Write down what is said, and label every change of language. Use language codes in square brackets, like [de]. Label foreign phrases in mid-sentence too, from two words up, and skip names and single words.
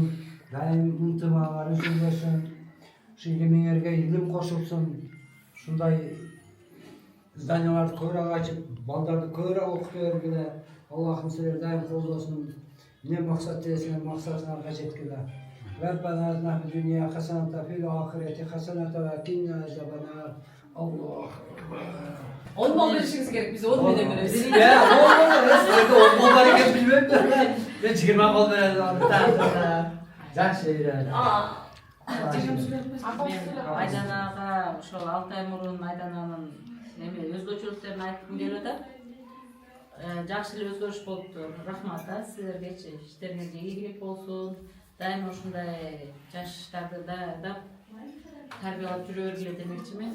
[ky] Дайым ынтымагыңар үзүлбөсүн. Ушу илимиңерге илим кошулсун. Ушундай зданияларды көбүрөөк ачып, балдарды көбүрөөк окута бергиле. Аллахым силерди дайым колдосун. Не максат тесине максатыңарга жеткиле. [ar] ربنا آتنا في الدنيا حسنة في الآخرة حسنة وقنا عذاب النار. الله أكبر. [tr] 10 bal verişiniz gerek, biz 10 bile veririz. Ya, sizlerge 10 bal eken bilmem de. Ben 20 bal verelim. [kk] Жақсы үйренді. [ky] Айданаға ошол 6 ай мурун Айдананын өзгөчөлүктөрүн айткым келип атат. Жакшы эле өзгөрүш болуптур. Рахмат силергечи. Иштериңерге ийгилик болсун. Дайыма ушундай жаштарды да тарбиялап жүрө бергиле демекчимин.